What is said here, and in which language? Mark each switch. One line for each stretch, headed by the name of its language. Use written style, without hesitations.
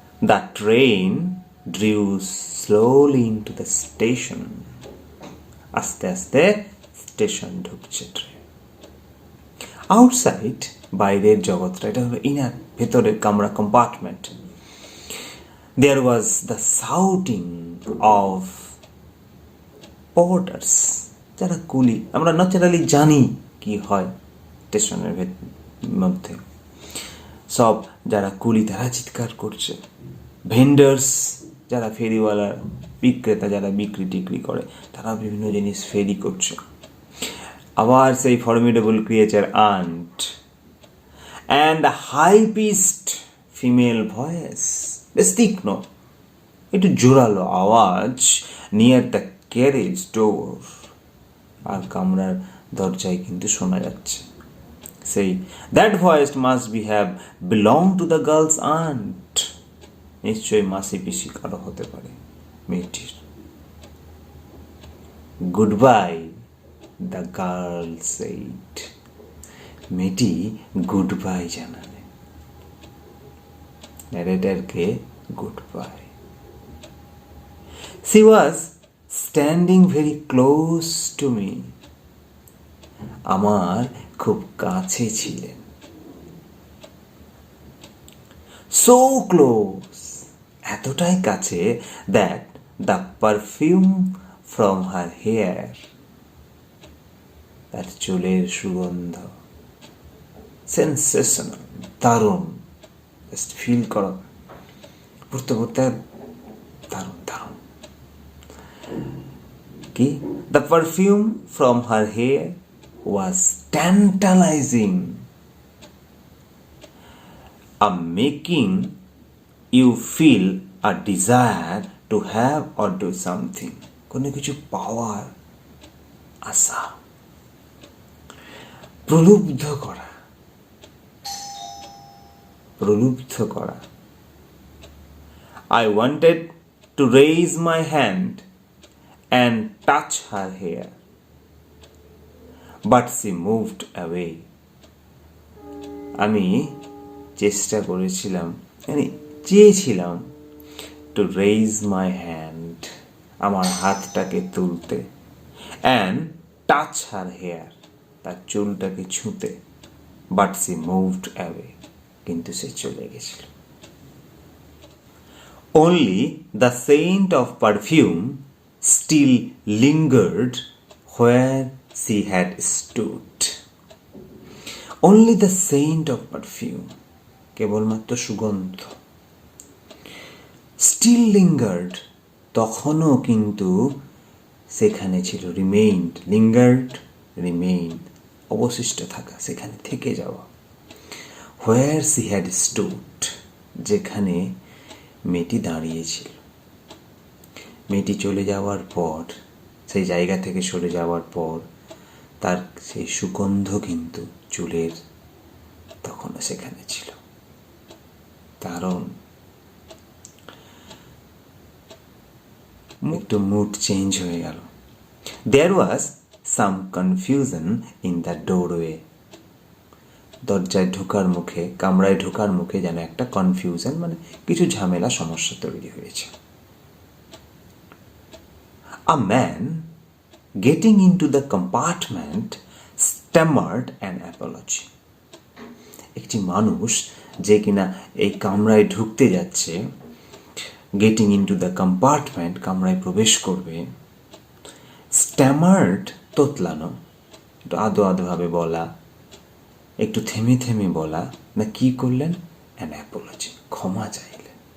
English: the train drew slowly into the station,
Bangla: আস্তে আস্তে station ঢুকছে ট্রেন। আউটসাইড, বাইরের জগৎটা, এটা হলো ইনার, ভেতরের কামরা, compartment.
English: There was the shouting of porters,
Bangla: যারা কুলি। আমরা ন্যাচারালি জানি কি হয় স্টেশনের মধ্যে, সব যারা কুলি তারা চিৎকার করছে। ভেন্ডার্স, যারা ফেরিওয়ালা বিক্রেতা, যারা বিক্রি টিক্রি করে, তারা বিভিন্ন জিনিস ফেরি করছে। আবার সেই
English: formidable creature aunt, and high pitched female voice,
Bangla: বেশ তীক্ষ্ণ, একটু জোরালো আওয়াজ,
English: near the carriage door,
Bangla: আর কামরার দরজায় কিন্তু শোনা যাচ্ছে।
English: সেই that voice must be have belong to the girls aunt,
Bangla: নিশ্চয়ই মাসি পিসি কারো হতে পারে মেয়েটির।
English: good bye, the girl said,
Bangla: মেয়েটি গুড বাই জানালে ন্যারেটরকে good bye.
English: She was standing very close to me,
Bangla: আমার খুব কাছে ছিলেন।
English: So close,
Bangla: এতটাই কাছে
English: that the perfume from her hair,
Bangla: তার চুলের সুগন্ধ,
English: sensational, দারুণ, just feel করো,
Bangla: পড়তে পড়তে দারুণ দারুণ কি।
English: The perfume from her hair was tantalizing, making you feel a desire to have or do something,
Bangla: কোনো কিছু পাওয়ার আশা, প্রলুব্ধ করা,
English: প্রলুব্ধ করা। I wanted to raise my hand and touch her hair, but she moved away.
Bangla: আমি চেষ্টা করেছিলাম, মানে চেয়েছিলাম,
English: to raise my hand,
Bangla: আমার হাতটাকে তুলতে,
English: and touch her hair,
Bangla: তার চুলটাকে ছুঁতে,
English: but she moved away,
Bangla: কিন্তু সে চলে গেছিল।
English: Only the scent of perfume still lingered where she had stood. Only the scent of perfume,
Bangla: কেবলমাত্র সুগন্ধ,
English: still lingered,
Bangla: তখনও কিন্তু সেখানে ছিল,
English: remained, lingered, remained,
Bangla: অবশিষ্ট থাকা, সেখানে থেকে যাওয়া।
English: where she had stood,
Bangla: যেখানে মেয়েটি দাঁড়িয়েছিল। মেয়েটি চলে যাওয়ার পর, সেই জায়গা থেকে সরে যাওয়ার পর, তার সেই সুগন্ধ কিন্তু চুলের তখনও সেখানে ছিল। কারণ একটু মুড চেঞ্জ হয়ে গেল।
English: there was some confusion in the doorway,
Bangla: দরজায় ঢোকার মুখে, কামরায় ঢোকার মুখে যেন একটা কনফিউশন, মানে কিছু ঝামেলা সমস্যা তৈরি হয়েছে।
English: A man getting into the compartment stammered an apology.
Bangla: একটি মানুষ যে কিনা এই কামরায় ঢুকতে যাচ্ছে,
English: getting into the compartment,
Bangla: কামরায় প্রবেশ করবে, স্ট্যামার্ড, তোতলানো, একটু আদো আদোভাবে বলা, একটু থেমে থেমে বলা, না কি করলেন,
English: an apology,
Bangla: ক্ষমা চাইলেন।